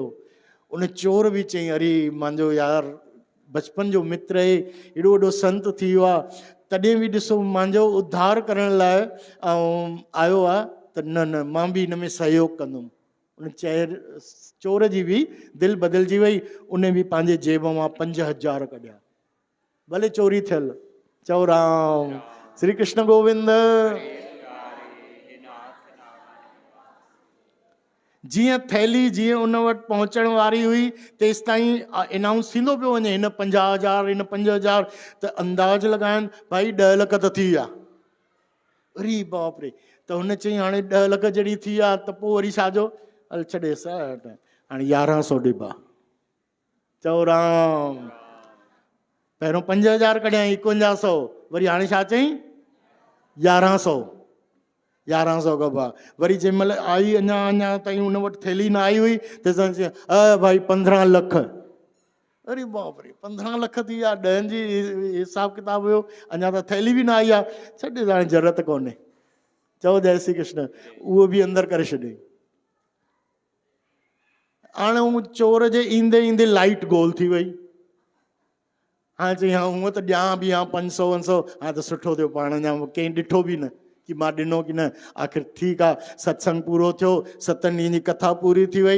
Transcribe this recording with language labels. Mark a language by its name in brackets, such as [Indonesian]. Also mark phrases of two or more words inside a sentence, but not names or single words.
[Sindhi] उन चोर बि चई अरे मुंहिंजो यार बचपन जो मित्र आहे, एॾो वॾो संत थी वियो आहे, तॾहिं बि ॾिसो मुंहिंजो उद्धार करण लाइ ऐं आयो आहे, त न न मां बि हिन में सहयोग कंदुमि। उन चोर जी बि दिलि बदिलजी वई, उन बि पंहिंजे जेब मां 5000 कढिया, भले चोरी थियल। चओ राम। श्री कृष्ण गोविंद। जीअं थैली जीअं उन वटि पहुचण वारी हुई, तेसि ताईं अनाउंस थींदो पियो वञे, हिन 50,000 हिन 50,000, त अंदाज़ लॻाइनि भाई 10 लख त थी विया। अरे बाप रे। त हुन चई हाणे 10 लख जॾहिं थी विया त पोइ वरी छाजो? हल छॾे हाणे 1100 ॾिबा। चओ राम। पहिरियों 5000 कढियई, 5100, वरी हाणे छा चई? 1100 कबा। वरी जंहिं महिल आई अञा ताईं हुन वटि थैली न आई हुई, त चई भाई 15 लख। अरे बाप रे, 15 लख थी विया, 10 जी हिसाब किताब हुयो, अञा त थैली बि न आई आहे। छॾे हाणे ज़रूरत कोन्हे। चओ जय श्री कृष्ण। उहो बि अंदरि करे छॾियईं। हाणे हू चोर जे ईंदे ईंदे लाइट गोल थी वई। हाणे चई हा हूअं त ॾियां बि हा 500 500, हा त सुठो थियो पाण अञा कंहिं ॾिठो बि न कि मां ॾिनो की न। आख़िर ठीकु आहे, सत्संग पूरो थियो, 7 ॾींहंनि जी कथा पूरी थी वई।